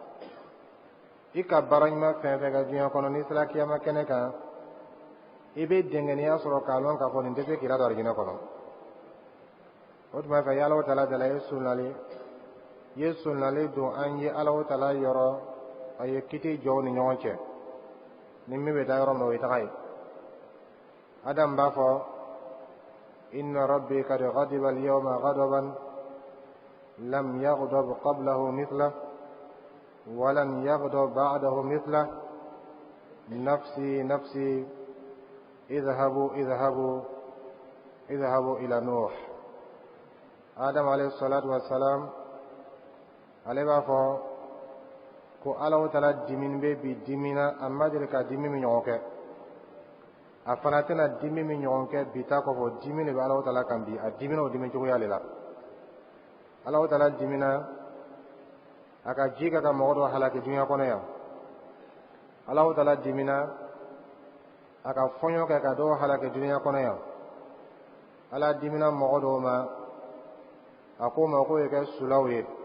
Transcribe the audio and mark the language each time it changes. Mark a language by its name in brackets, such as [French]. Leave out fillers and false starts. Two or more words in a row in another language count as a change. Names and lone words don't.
[Bambara] I ka baara ɲuman fɛn fɛn kɛ duniya kɔnɔ, n'i sera kiyama kɛnɛ kan, i bɛ dɛngɛniya sɔrɔ k'a lɔn k'a fɔ nin tɛ se k'i ladon arijinɛ kɔnɔ. O tuma fɛ, [Arabic] الله تعالى [Bambara] dala ye sunnali don an ye [Arabic] الله تعالى [Bambara] yɔrɔ, a ye kiti jɔ u ni ɲɔgɔn cɛ, ni min bɛ taa yɔrɔ min o ye taga ye. Adam b'a fɔ, [Arabic] إن ربي قد غضب اليوم غضبا لم يغضب قبله مثله ولم يغضب بعده مثله نفسي نفسي اذهبوا إلى نوح. [Bambara] Adam [Arabic] عليه الصلاة والسلام, [Bambara] ale b'a fɔ ko [Arabic] الله تعالى [Bambara] dimin bɛ bi dimina, a ma deli ka dimi min ɲɔgɔn kɛ, a fana tɛna dimi min ɲɔgɔn kɛ bi ta kɔfɛ, dimi de bɛ [Arabic] الله تعالى [Bambara] kan bi, a dimina o dimi cogoya de la. [Arabic] الله تعالى [Bambara] dimina a ka ji ka mɔgɔ dɔ halaki dunya kɔnɔ yan, [Arabic] الله تعالى [Bambara] dimina a ka fɔɲɔ kɛ ka dɔw halaki dunya kɔnɔ yan, Ala dimina mɔgɔ dɔw ma, a ko ma ko ye kɛ sulaw ye.